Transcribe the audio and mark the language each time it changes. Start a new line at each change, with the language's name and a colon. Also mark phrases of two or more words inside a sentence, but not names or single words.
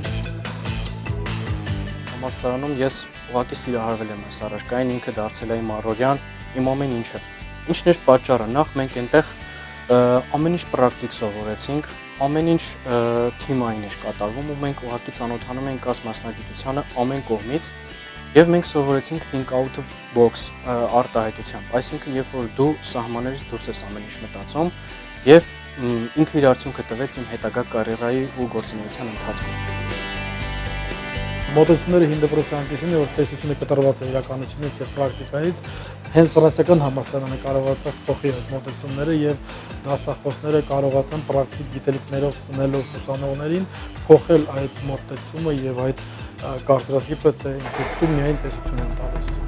Armenian: Համալսարանում ես ուղղակի սիրահարվել եմ այս առարկային, ինքը դարձել է իմ առօրյան, իմ ամեն ինչը։ Ինչն էր պատճառը։ Նախ մենք այնտեղ ամեն ինչ պրակտիկ սովորեցինք, ամեն ինչ թիմային էր կատարվում ու մենք ուղղակի ծանոթանում ենք այս մասնագիտությանը ամեն կողմից։ Եվ մենք սովորեցինք
English: think out of box
Armenian: արտահայտությամբ, այսինքն երբ որ դու սահմաններից դուրս ես ամեն ինչ մտածում եւ ինքը իր արդյունքը տվեց իմ հետագա կարիերայի ու գործունեության ընթացքում։ Մոտեցումները 5% այնպեսին է, որ տեսությունը կտրված է իրականությունից եւ պրակտիկայից, հենց ֆրանսիական համալսարանը կարողացավ փոխել այդ մոտեցումները եւ դասախոսները կարողացան պրակտիկ գիտելիքներով սնելով ուսանողներին փոխել այդ մոտեցումը եւ այդ կարծրատիպը թե ինստիտուտում միայն տեսություն են տալիս։